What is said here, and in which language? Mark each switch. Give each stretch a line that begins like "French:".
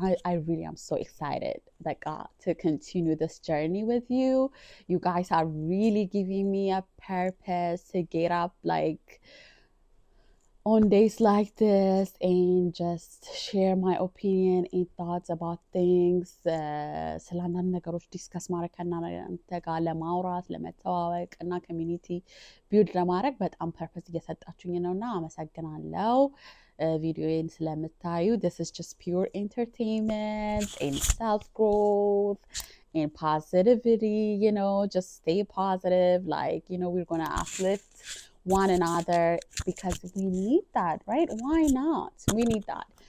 English: I really am so excited to continue this journey with you. You guys are really giving me a purpose to get up on days like this and just share my opinion and thoughts about things.
Amharic: ስላንዳንድ ነገሮች ዲስከስ ማድረግ ከእናንተ ጋር ለማውራት ለመተዋወቅ እና ኮሚኒቲ ቢልድ ለማድረግ በጣም ፐርፐስ እየሰጣችሁኝ ነውና አመሰግናለሁ ቪዲዮዬን ስለምታዩ.
English: This is just pure entertainment and self growth and positivity, just stay positive, we're going to uplift one another because we need that, right? Why not? We need that.